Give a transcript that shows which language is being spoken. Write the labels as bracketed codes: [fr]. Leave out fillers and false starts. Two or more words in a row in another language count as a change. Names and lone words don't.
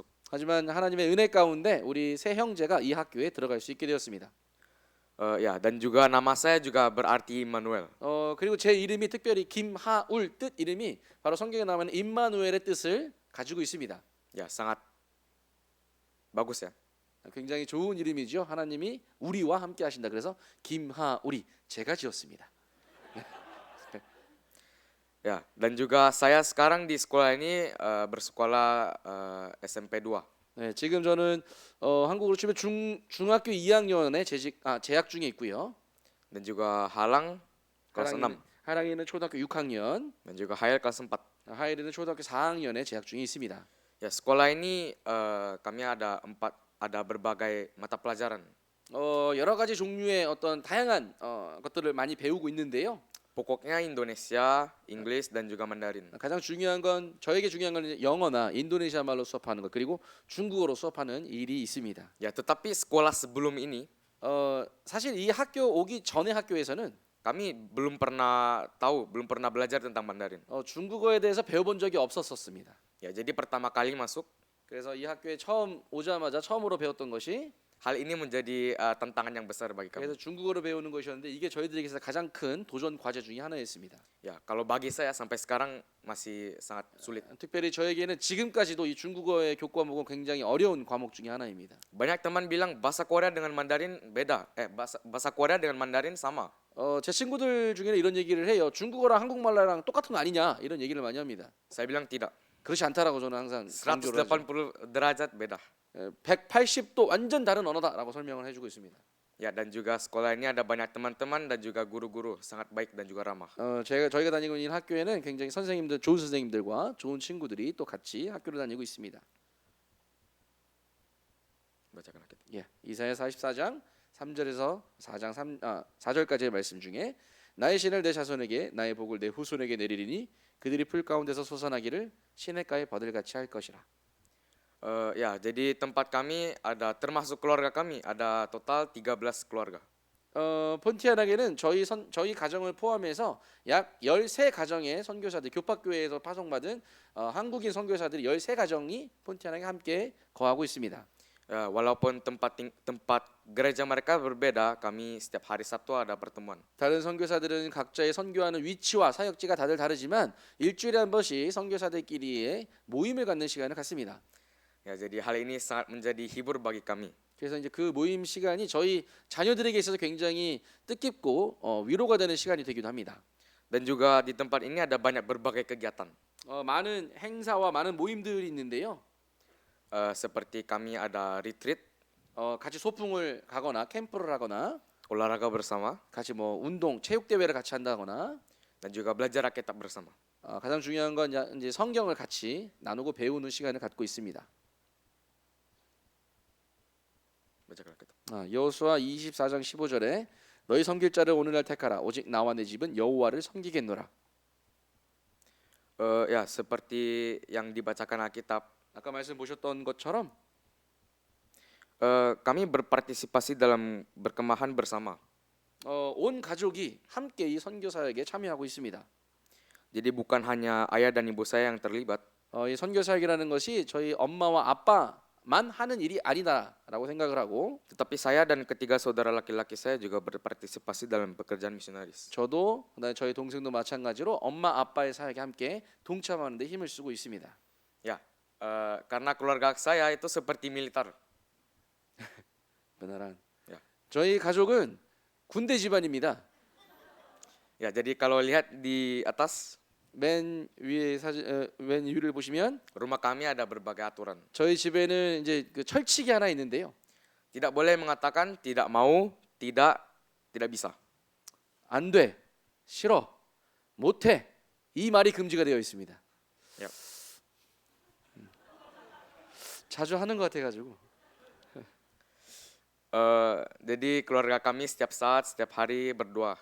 [ko] 하지만 하나님의 은혜 가운데 우리 세 형제가 이 학교에 들어갈 수 있게 되었습니다. [id] Ya, dan juga nama saya juga berarti Immanuel. [ko] 그리고 제 이름이 특별히 김하울 뜻 이름이 바로 성경에 나오는 임마누엘의 뜻을 가지고 있습니다. [id] Ya, sangat bagus ya. [ko] 굉장히 좋은 이름이죠. 하나님이 우리와 함께 하신다. 그래서 김하울이 제가 지었습니다. [id] Ya, dan juga saya sekarang di sekolah ini bersekolah SMP 2. [ko] 네, 지금 저는 한국으로 치면 중학교 2학년에 재학 중에 있고요. [id] Dan juga Halang kelas 6 [ko] 하랑이는 초등학교 6학년, [id] dan juga Hael kelas 4. [ko] 하일이는 초등학교 4학년에 재학 중에 있습니다. [id] Ya, sekolah ini kami ada berbagai mata pelajaran. [ko] 여러 가지 종류의 어떤 다양한 것들을 많이 배우고 있는데요. [id] Pokoknya Indonesia, Inggris dan juga Mandarin. [ko] 가장 중요한 건 저에게 중요한 건 영어나 인도네시아 말로 수업하는 것 그리고 중국어로 수업하는 일이 있습니다. [id] Ya, tetapi sekolah sebelum ini [ko] 사실 이 학교 오기 전에 학교에서는 [id] kami belum pernah tahu, belum pernah belajar tentang Mandarin. [ko] 중국어에 대해서 배워본 적이 없었습니다. [id] Ya, jadi pertama kali masuk, [ko] 그래서 이 학교에 처음 오자마자 처음으로 배웠던 것이 [id] hal ini menjadi tantangan yang besar bagi kami. [ko] 그래서 중국어를 배우는 것이었는데 이게 저희들에게 있어서 가장 큰 도전 과제 중에 하나였습니다. [id] Ya, kalau bagi saya sampai sekarang masih sangat sulit. [ko] 특별히 저에게는 지금까지도 이 중국어의 교과목은 굉장히 어려운 과목 중에 하나입니다. [id] Banyak teman bilang bahasa Korea dengan Mandarin beda. Bahasa Korea dengan Mandarin sama. [ko] 제 친구들 중에는 이런 얘기를 해요. 중국어랑 한국말랑 똑같은 거 아니냐 이런 얘기를 많이 합니다. [id] Saya bilang tidak. [ko] 그렇지 않다라고 저는 항상 강조를 하죠. [id] 180 derajat beda. [ko] 180도 완전 다른 언어다라고 설명을 해주고 있습니다. [id] Ya, dan juga sekolah ini ada banyak teman-teman dan juga guru-guru sangat baik dan juga ramah. [ko] 저희가 다니고 있는 학교에는 굉장히 좋은 선생님들과 좋은 친구들이 또 같이 학교를 다니고 있습니다. [id] Bacakan kita. [ko] 예, 이사야 44장 3절에서 4절까지의 말씀 중에 나의 신을 내 자손에게 나의 복을 내 후손에게 내리리니 그들이 풀 가운데서 솟아나기를 시냇가의 버들같이 할 것이라. [id] Ya, jadi tempat kami ada termasuk keluarga kami ada total 13 keluarga. [ko] 폰티아나게는 저희 가정을 포함해서 약 13가정의 선교사들 교파교회에서 파송받은 한국인 선교사들이 13가정이 폰티아나에 함께 거하고 있습니다. [id] Ya, walaupun tempat gereja mereka berbeda, kami setiap hari Sabtu ada pertemuan. [ko] 다른 선교사들은 각자의 선교하는 위치와 사역지가 다들 다르지만 일주일에 한 번씩 선교사들끼리의 모임을 갖는 시간을 갖습니다. [id] Ya, jadi hal ini sangat menjadi hibur bagi kami. [ko] 그래서 이제 그 모임 시간이 저희 자녀들에게 있어서 굉장히 뜻깊고 위로가 되는 시간이 되기도 합니다. [id] Dan juga di tempat ini ada banyak berbagai kegiatan. [ko] 많은 행사와 많은 모임들이 있는데요. [id] Seperti kami ada retreat, [ko] 같이 소풍을 가거나 캠프를 하거나 [id] olahraga bersama, [ko] 같이 뭐 운동, 체육 대회를 같이 한다거나 [id] dan juga belajar Alkitab bersama. [ko] 가장 중요한 건 이제 성경을 같이 나누고 배우는 시간을 갖고 있습니다. [id] Bacakan Alkitab. [ko] 여호수아 24장 15절에 너희 섬길 자를 오늘날 택하라 오직 나와 내 집은 여호와를 섬기겠노라. [id] Ya, seperti yang dibacakan Alkitab, [ko] 아까 말씀 보셨던 것처럼 [id] kami berpartisipasi dalam berkemahan bersama. [ko] 온 가족이 함께 이 선교사에게 참여하고 있습니다. [id] Jadi bukan hanya ayah dan ibu saya yang terlibat, [ko] 이 선교사역이라는 것이 저희 엄마와 아빠만 하는 일이 아니다라고 생각을 하고 [id] tetapi saya dan ketiga saudara laki-laki saya juga berpartisipasi dalam pekerjaan misionaris. [ko] 저도 그다음에 저희 동생도 마찬가지로 엄마 아빠의 사역에 함께 동참하는 데 힘을 쓰고 있습니다. [id] Ya, karena keluarga saya itu seperti militer. beneran. Ya. [ko] 저희 가족은 군대 집안입니다. [id] Ya, jadi kalau lihat di atas [ko] 맨 위를 보시면 [id] rumah kami ada berbagai aturan. [ko] 저희 집에는 이제 그 철칙이 하나 있는데요. [id] Tidak boleh mengatakan tidak mau, tidak bisa. [ko] 안 돼, 싫어, 못해 이 말이 금지가 되어 있습니다. [id] Ya. [ko] 자주 하는 것 같아가지고. [id] Jadi keluarga kami setiap saat, setiap hari berdoa.